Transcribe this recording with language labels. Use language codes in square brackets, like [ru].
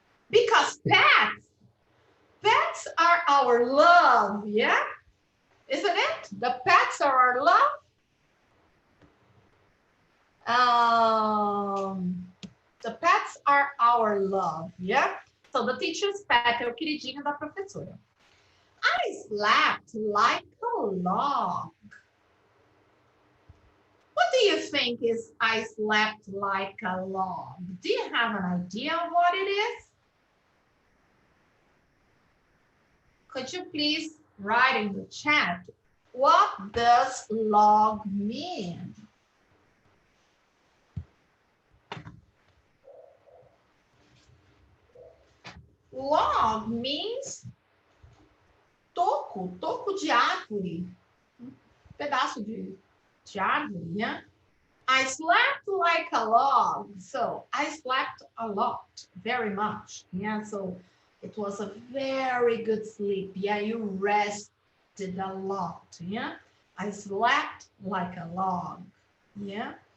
[en] Because pets are our love, yeah? Isn't it? The pets are our love. The pets are our love, yeah? So the teacher's pet [pt] é o queridinho da professora. [en] I slept like a log. What do you think is I slept like a log? Do you have an idea of what it is? Could you please write in the chat, what does log mean? Log means [pt] toco de árvore, pedaço de árvore, yeah? [en] I slept like a log, so I slept a lot, very much, yeah? So it was a very good sleep, yeah? You rested a lot, yeah? I slept like a log, yeah?